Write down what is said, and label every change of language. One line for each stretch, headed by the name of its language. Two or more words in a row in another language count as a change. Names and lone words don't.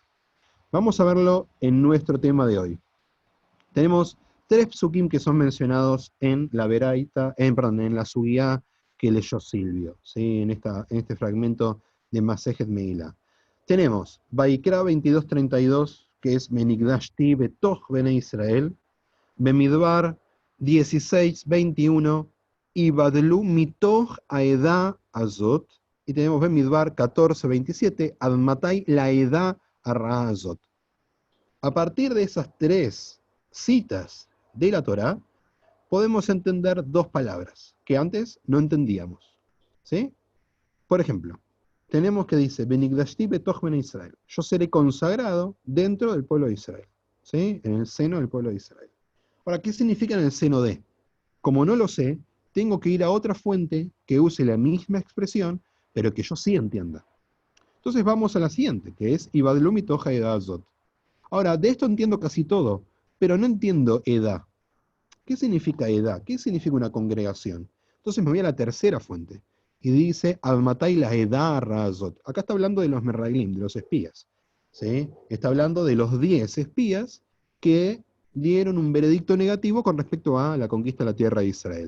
Spanish: Vamos a verlo en nuestro tema de hoy. Tenemos 3 psukim que son mencionados en la Beraita, en la Sugiyá que leyó Silvio, ¿sí?, en este fragmento de Masejet Meilá.
Hebrew: Tenemos Vaikra 22:32, que es ונקדשתי בתוך בני ישראל, Bemidbar 16:21, הבדלו מתוך העדה הזאת, y tenemos Bemidbar 14:27, עד מתי לעדה הרעה הזאת.
Spanish: A partir de esas tres citas de la Torá, podemos entender dos palabras que antes no entendíamos. ¿Sí? Por ejemplo, tenemos que dice,
Hebrew: ונקדשתי בתוך בני ישראל.
Spanish: Yo seré consagrado dentro del pueblo de Israel. ¿Sí? En el seno del pueblo de Israel. Ahora, ¿qué significa en el seno de? Como no lo sé, tengo que ir a otra fuente que use la misma expresión, pero que yo sí entienda. Entonces vamos a la siguiente, que es
Hebrew: הבדלו מתוך העדה הזאת.
Spanish: Ahora, de esto entiendo casi todo, pero no entiendo edad. ¿Qué significa edad? ¿Qué significa una congregación? Entonces me voy a la tercera fuente, y dice,
Hebrew: עד מתי לעדה הרעה הזאת.
Spanish: Acá está hablando de los merraglim, de los espías. ¿Sí? Está hablando de los 10 espías que dieron un veredicto negativo con respecto a la conquista de la tierra de Israel.